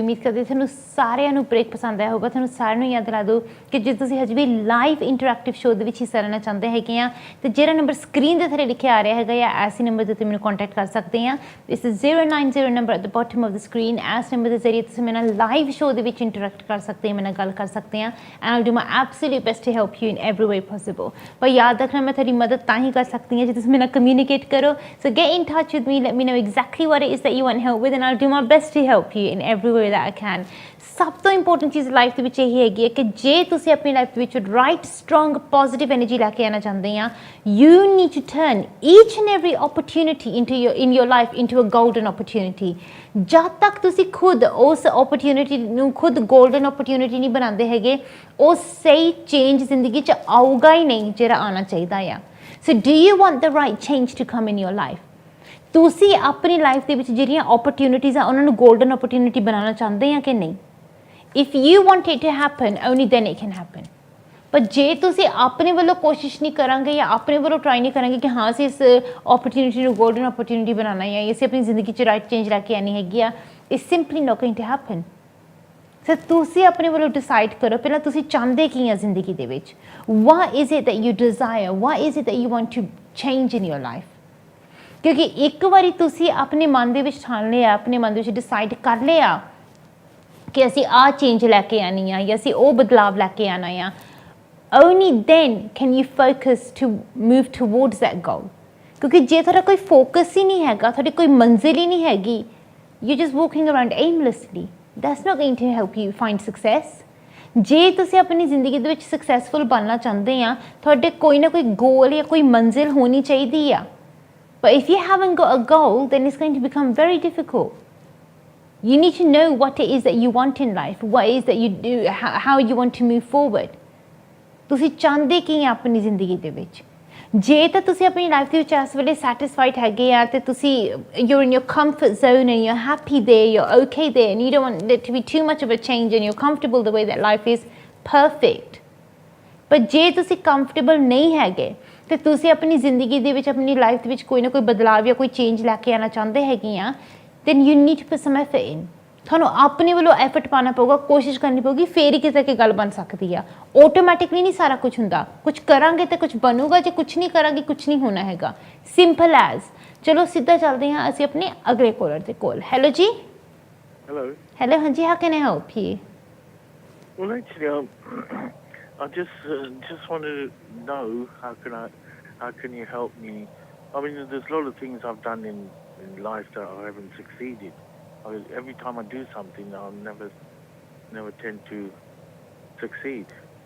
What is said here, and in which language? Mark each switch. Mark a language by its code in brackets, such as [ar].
[pa] ਉਮੀਦ ਕਰਦੇ ਤੁਹਾਨੂੰ ਸਾਰਿਆਂ ਨੂੰ ਬ੍ਰੇਕ ਪਸੰਦ ਆਇਆ ਹੋਊਗਾ। ਤੁਹਾਨੂੰ ਸਾਰਿਆਂ ਨੂੰ ਯਾਦ ਦਿਲਾ ਦਿਓ ਕਿ ਜੇ ਤੁਸੀਂ ਹਜੇ ਵੀ ਲਾਈਵ ਇੰਟਰੈਕਟਿਵ ਸ਼ੋਅ ਦੇ ਵਿੱਚ ਹਿੱਸਾ ਲੈਣਾ ਚਾਹੁੰਦੇ ਹੈਗੇ ਆ ਤੇ ਜਿਹੜਾ ਨੰਬਰ ਸਕਰੀਨ ਦੇ ਥੱਲੇ ਲਿਖਿਆ ਆ ਰਿਹਾ ਹੈਗਾ ਜਾਂ ਐਸੇ ਨੰਬਰ ਦੇ ਉੱਤੇ ਮੈਨੂੰ ਕੰਟੈਕਟ ਕਰ ਸਕਦੇ ਆ। ਇਸ 090 number [en] At the bottom of the screen. [pa] ਇਸ ਨੰਬਰ ਦੇ ਜ਼ਰੀਏ ਤੁਸੀਂ ਮੇਰੇ ਨਾਲ ਲਾਈਵ ਸ਼ੋਅ ਦੇ ਵਿੱਚ ਇੰਟਰੈਕਟ ਕਰ ਸਕਦੇ ਆ, ਮੇਰੇ ਨਾਲ ਗੱਲ ਕਰ ਸਕਦੇ ਆ [en] And I'll do my absolute best to help you in every way possible। [pa] ਪਰ ਯਾਦ ਰੱਖਣਾ ਮੈਂ ਤੁਹਾਡੀ ਮਦਦ ਤਾਂ ਹੀ ਕਰ ਸਕਦੀ ਹਾਂ ਜੇ ਤੁਸੀਂ ਮੇਰੇ ਨਾਲ ਕਮਿਊਨੀਕੇਟ ਕਰੋ। [en] So get in touch with me, let me know exactly what it is that you want help with and I'll do my best to help you in every way that I can। [pa] ਸਭ ਤੋਂ important ਚੀਜ਼ life ਦੇ ਵਿੱਚ ਇਹ ਹੈਗੀ ਹੈ ਕਿ ਜੇ ਤੁਸੀਂ ਆਪਣੀ ਲਾਈਫ ਦੇ ਵਿੱਚ ਰਾਈਟ ਸਟਰੋਂਗ ਪੋਜ਼ਿਟਿਵ ਐਨਰਜੀ ਲੈ ਕੇ ਆਉਣਾ ਚਾਹੁੰਦੇ ਆ, [en] You need to turn each and every opportunity in your life into a golden opportunity. [pa] ਜਦ ਤੱਕ ਤੁਸੀਂ ਖੁਦ ਉਸ ਓਪਰਚੁਨਿਟੀ ਨੂੰ ਖੁਦ ਗੋਲਡਨ ਓਪਰਚੁਨਿਟੀ ਨਹੀਂ ਬਣਾਉਂਦੇ ਹੈਗੇ, ਉਹ ਸਹੀ ਚੇਂਜ ਜ਼ਿੰਦਗੀ 'ਚ ਆਊਗਾ ਹੀ ਨਹੀਂ ਜਿਹੜਾ ਆਉਣਾ ਚਾਹੀਦਾ ਆ। [en] So do you want the right change to come in your life? [pa] ਤੁਸੀਂ ਆਪਣੀ ਲਾਈਫ ਦੇ ਵਿੱਚ ਜਿਹੜੀਆਂ ਓਪਰਚੁਨਿਟੀਜ਼ ਆ ਉਹਨਾਂ ਨੂੰ ਗੋਲਡਨ ਓਪਰਚੁਨਿਟੀ ਬਣਾਉਣਾ ਚਾਹੁੰਦੇ ਆ ਕਿ ਨਹੀਂ? [en] If you want it to happen, only then it can happen। [pa] ਪਰ ਜੇ ਤੁਸੀਂ ਆਪਣੇ ਵੱਲੋਂ ਕੋਸ਼ਿਸ਼ ਨਹੀਂ ਕਰਾਂਗੇ ਜਾਂ ਆਪਣੇ ਵੱਲੋਂ ਟਰਾਈ ਨਹੀਂ ਕਰਾਂਗੇ ਕਿ ਹਾਂ ਅਸੀਂ ਇਸ ਓਪਰਚੁਨਿਟੀ ਨੂੰ ਗੋਲਡਨ ਓਪਰਚੁਨਿਟੀ ਬਣਾਉਣਾ ਹੈ ਜਾਂ ਅਸੀਂ ਆਪਣੀ ਜ਼ਿੰਦਗੀ 'ਚ ਰਾਈਟ ਚੇਂਜ ਲੈ ਕੇ ਆਉਣੀ ਹੈਗੀ ਆ, [en] It's simply not going to happen. [pa] ਸੋ ਤੁਸੀਂ ਆਪਣੇ ਵੱਲੋਂ ਡਿਸਾਈਡ ਕਰੋ ਪਹਿਲਾਂ ਤੁਸੀਂ ਚਾਹੁੰਦੇ ਕੀ ਆ ਜ਼ਿੰਦਗੀ ਦੇ ਵਿੱਚ। [en] What is it that you desire, what is it that you want to change in your life? [pa] ਕਿਉਂਕਿ ਇੱਕ ਵਾਰੀ ਤੁਸੀਂ ਆਪਣੇ ਮਨ ਦੇ ਵਿੱਚ ਠਾਣ ਲਿਆ, ਆਪਣੇ ਮਨ ਦੇ ਵਿੱਚ ਡਿਸਾਈਡ ਕਰ ਲਿਆ ਕਿ ਅਸੀਂ ਆਹ ਚੇਂਜ ਲੈ ਕੇ ਆਉਣੀ ਆ ਜਾਂ ਅਸੀਂ ਉਹ ਬਦਲਾਵ ਲੈ ਕੇ ਆਉਣਾ ਆ, [en] Only then can you focus to move towards that goal. [pa] ਕਿਉਂਕਿ ਜੇ ਤੁਹਾਡਾ ਕੋਈ ਫੋਕਸ ਹੀ ਨਹੀਂ ਹੈਗਾ, ਤੁਹਾਡੀ ਕੋਈ ਮੰਜ਼ਿਲ ਹੀ ਨਹੀਂ ਹੈਗੀ, [en] You just walking around aimlessly, that's not going to help you find success. [pa] ਜੇ ਤੁਸੀਂ ਆਪਣੀ ਜ਼ਿੰਦਗੀ ਦੇ ਵਿੱਚ ਸਕਸੈਸਫੁਲ ਬਣਨਾ ਚਾਹੁੰਦੇ ਆ, ਤੁਹਾਡੇ ਕੋਈ ਨਾ ਕੋਈ ਗੋਲ ਜਾਂ ਕੋਈ ਮੰਜ਼ਿਲ ਹੋਣੀ ਚਾਹੀਦੀ ਆ। [en] But if you haven't got a goal, then it's going to become very difficult। You need to know what it is that you want in life, what it is that you do, how you want to move forward। [pa] ਤੁਸੀਂ ਚਾਹੁੰਦੇ ਕੀ ਆ ਆਪਣੀ ਜ਼ਿੰਦਗੀ ਦੇ ਵਿੱਚ? ਜੇ ਤਾਂ ਤੁਸੀਂ ਆਪਣੀ ਲਾਈਫ ਦੇ ਵਿੱਚ ਇਸ ਵੇਲੇ ਸੈਟਿਸਫਾਈਡ ਹੈਗੇ ਆ ਤੇ ਤੁਸੀਂ [en] you're in your comfort zone and you're happy there, you're okay there and you don't want there to be too much of a change and you're comfortable the way that life is, perfect। [pa] ਪਰ ਜੇ ਤੁਸੀਂ comfortable ਨਹੀਂ ਹੈਗੇ ਤੇ ਤੁਸੀਂ ਆਪਣੀ ਜ਼ਿੰਦਗੀ ਦੇ ਵਿੱਚ ਆਪਣੀ ਲਾਈਫ ਦੇ ਵਿੱਚ ਕੋਈ ਨਾ ਕੋਈ ਬਦਲਾਵ ਜਾਂ ਕੋਈ ਚੇਂਜ ਲੈ ਕੇ ਆਉਣਾ ਚਾਹੁੰਦੇ ਹੈਗੇ ਆ, [en] then you need to put some effort in। [pa] ਤੁਹਾਨੂੰ ਆਪਣੇ ਵੱਲੋਂ ਐਫਰਟ ਪਾਉਣਾ ਪਊਗਾ, ਕੋਸ਼ਿਸ਼ ਕਰਨੀ ਪਊਗੀ, ਫੇਰ ਹੀ ਕਿਸੇ ਕੀ ਗੱਲ ਬਣ ਸਕਦੀ ਆ। ਆਟੋਮੈਟਿਕਲੀ ਨਹੀਂ ਸਾਰਾ ਕੁਝ ਹੁੰਦਾ, ਕੁਝ ਕਰਾਂਗੇ ਤੇ ਕੁਝ ਬਣੂਗਾ, ਜੇ ਕੁਝ ਨਹੀਂ ਕਰਾਂਗੇ ਕੁਝ ਨਹੀਂ ਹੋਣਾ ਹੈਗਾ, [en] Simple as. [pa] ਚਲੋ ਸਿੱਧਾ ਚੱਲਦੇ ਹਾਂ ਅਸੀਂ ਆਪਣੇ ਅਗਲੇ ਕੋਲਰ ਦੇ ਕੋਲ। ਹੈਲੋ ਜੀ। [en] Hello ਹਾਂਜੀ, how can I help you? Well, actually, I just wanted to know how can you help me? I mean, there's a lot of things I've done in life that I haven't succeeded. I mean, every time I do something, I'll never tend to succeed.